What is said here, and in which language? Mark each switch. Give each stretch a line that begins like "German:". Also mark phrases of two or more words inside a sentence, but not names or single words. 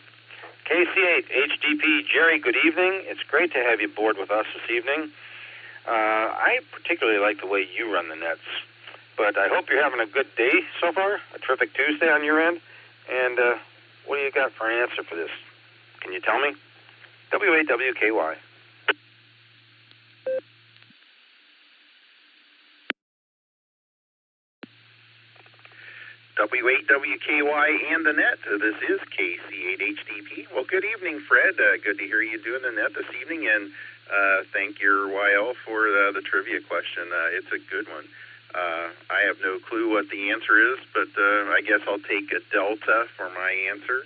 English: KC8, HDP, Jerry, good evening. It's great to have you aboard with us this evening. I particularly like the way you run the nets, but I hope you're having a good day so far, a terrific Tuesday on your end. And what do you got for an answer for this? Can you tell me? W-A-W-K-Y. W8WKY and the net. This is KC8HDP. Well, good evening, Fred. Good to hear you doing the net this evening, and thank your YL for the trivia question. It's a good one. I have no clue what the answer is, but I guess I'll take a delta for my answer.